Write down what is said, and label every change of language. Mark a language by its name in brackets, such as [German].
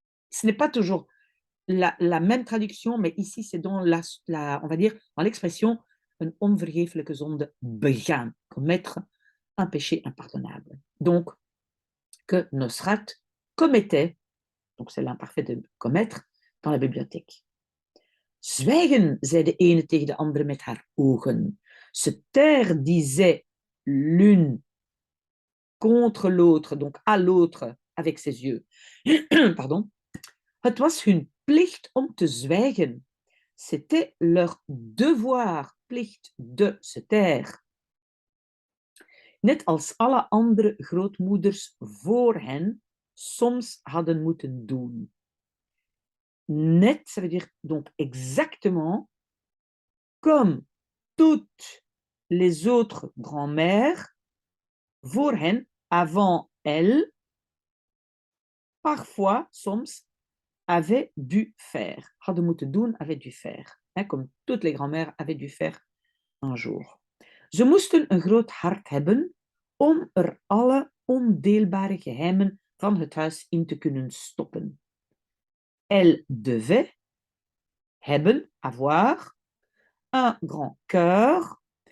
[French] Ce n'est pas toujours la même traduction, mais ici, c'est dans on va dire, dans l'expression [Dutch] een onvergeeflijke zonde begaan, [French] commettre un péché impardonnable. Donc, que Nosrat commettait, donc c'est l'imparfait de commettre, dans la bibliothèque. [Dutch] Zwijgen, zei de ene tegen de andere met haar ogen. [French] Se taire, disait l'une contre l'autre, donc à l'autre avec ses yeux. Pardon. [Dutch] Het was hun plicht om te zwijgen. [French] C'était leur devoir, plicht de se taire. [Dutch] Net als alle andere grootmoeders voor hen soms hadden moeten doen. [French] Net, ça veut dire donc exactement comme toutes les autres grand-mères [Dutch] voor hen, [French] avant elles, parfois, soms, avaient dû faire. [Dutch] Hadden moeten doen, [French] avaient dû faire. Comme toutes les grand-mères avaient dû faire un jour. [Dutch] Ze moesten een groot hart hebben om alle ondeelbare geheimen van het huis in te kunnen stoppen. [French] Elle devait hebben, avoir, un grand cœur.